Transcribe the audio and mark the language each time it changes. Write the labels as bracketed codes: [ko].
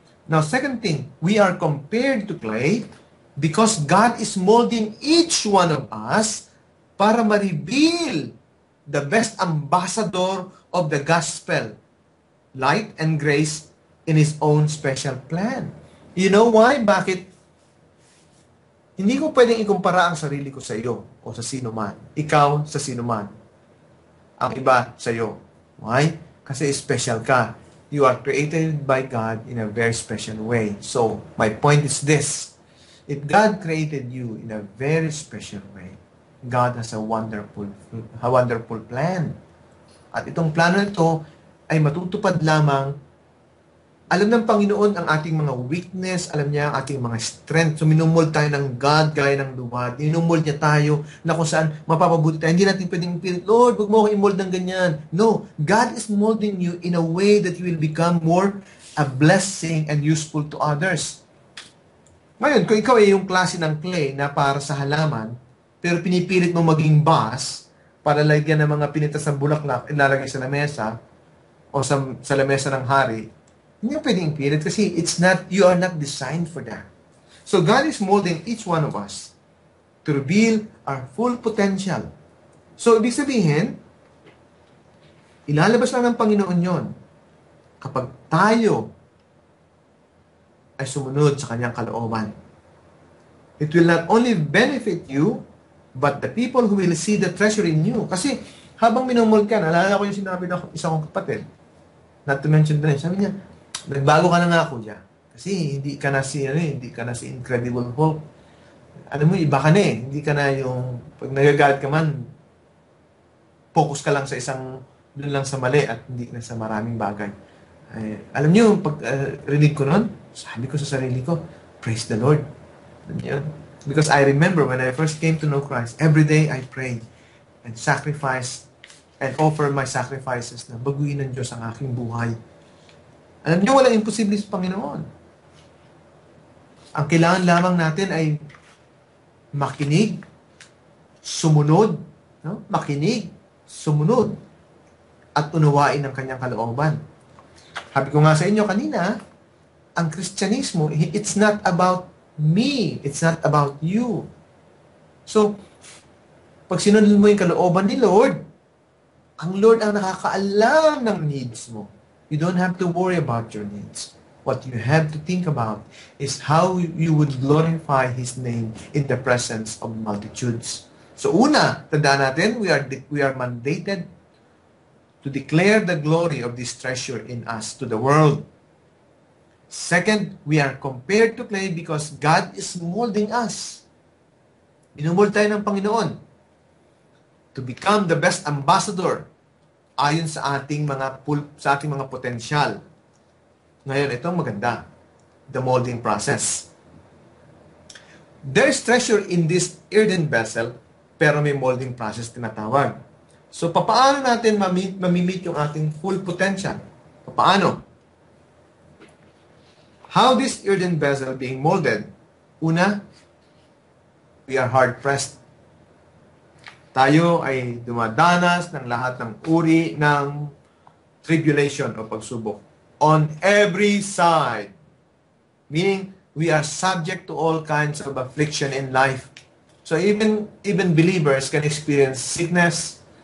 [en] Now, second thing, we are compared to clay because God is molding each one of us [tl] para ma-reveal [en] the best ambassador of the gospel, light and grace in His own special plan. You know why? [tl] Bakit? Hindi ko pwedeng ikumpara ang sarili ko sa iyo o sa sino man. Ikaw sa sino man. Ang iba sa iyo. [en] Why? [tl] Kasi special ka. [en] You are created by God in a very special way. So, my point is this. If God created you in a very special way, God has a wonderful plan. [tl] At itong plano nito ay matutupad lamang. Alam ng Panginoon ang ating mga weakness, alam niya ang ating mga strength. So, minumol tayo ng God gaya ng luwad. Minumol niya tayo na kung saan mapapabuti tayo. Hindi natin pwedeng pilit, Lord, huwag mo ako i-mold ng ganyan. [en] No, God is molding you in a way that you will become more a blessing and useful to others. [tl] Ngayon, kung ikaw ay yung klase ng clay na para sa halaman, pero pinipilit mo maging vase para lagyan ng mga pinitas ng bulaklak, ilalagay sa lamesa o sa lamesa ng hari, hindi mo pwedeng ipilit kasi [en] you are not designed for that. So God is molding each one of us to reveal our full potential. [tl] So ibig sabihin, ilalabas lang ng Panginoon yon kapag tayo ay sumunod sa kanyang kalooban. [en] It will not only benefit you, but the people who will see the treasure in you. [tl] Kasi habang minumul ka, naalala ko yung sinabi ng isa kong kapatid, [en] not to mention [tl] din, sabi niya, nagbago ka na nga ako dyan. Kasi hindi ka na si Incredible Hulk. Alam mo, iba ka na eh. Hindi ka na yung, pag nagagalit ka man, focus ka lang sa doon lang sa mali at hindi na sa maraming bagay. Alam niyo, pag rinig ko nun, sabi ko sa sarili ko, [en] praise the Lord. [tl] Alam niyo? [en] Because I remember when I first came to know Christ, every day I prayed and sacrificed and offer my sacrifices [tl] na baguhin ng Diyos ang aking buhay. Alam niyo, walang imposible sa Panginoon. Ang kailangan lamang natin ay makinig, sumunod, no? Makinig, sumunod, at unawain ang kanyang kalooban. Sabi ko nga sa inyo kanina, ang Kristyanismo, [en] it's not about me. It's not about you. [tl] So, pag sinunod mo yung kalooban ni Lord, ang Lord ang nakakaalam ng needs mo. [en] You don't have to worry about your needs. What you have to think about is how you would glorify His name in the presence of multitudes. [tl] So una, tandaan natin, [en] we are mandated to declare the glory of this treasure in us to the world. Second, we are compared to clay because God is molding us. [tl] Minumol tayo ng Panginoon [en] to become the best ambassador [tl] ayon sa ating mga potensyal. Ngayon, itong maganda. [en] The molding process. There's treasure in this earthen vessel, pero may molding process tinatawag. [tl] So, paano natin mamimit yung ating full potential? Paano? [en] How this earthen vessel being molded? Una, we are hard-pressed. [tl] Tayo ay dumadanas ng lahat ng uri ng tribulation o pagsubok. [en] On every side. Meaning, we are subject to all kinds of affliction in life. So even believers can experience sickness.